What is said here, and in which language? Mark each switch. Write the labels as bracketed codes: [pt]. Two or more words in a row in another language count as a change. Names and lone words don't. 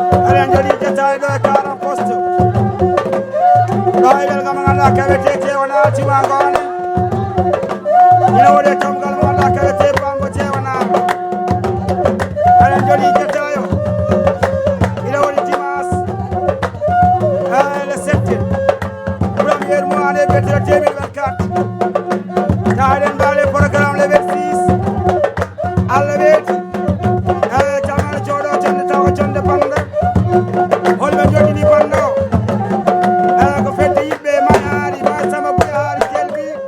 [ff] Eɗen jooɗi jettaade ɗo e [fr] quarante poste. [ff] Ɗo e ɗen kam ngannduɗaa kawetete wona altima ngoone. Ina waɗi e tongal mo ngannduɗaa kawete Bambo Jeewanaar. Eɗen jooɗi jettaayo. Ina waɗi dimanche, eh, [fr] le sept. Premier mois de février deux mille vingt-quatre. [ff] Tawa eɗen mbaɗi programme [fr] le vingt-six. [ff] Allah weeti. Eh, jamanu jooɗo jonde tawa jonde banda. Holɓe jooɗini banda o? Eh, ko fedde yimɓe Mayaari, Mayo Samba Buya Haali Kelbi.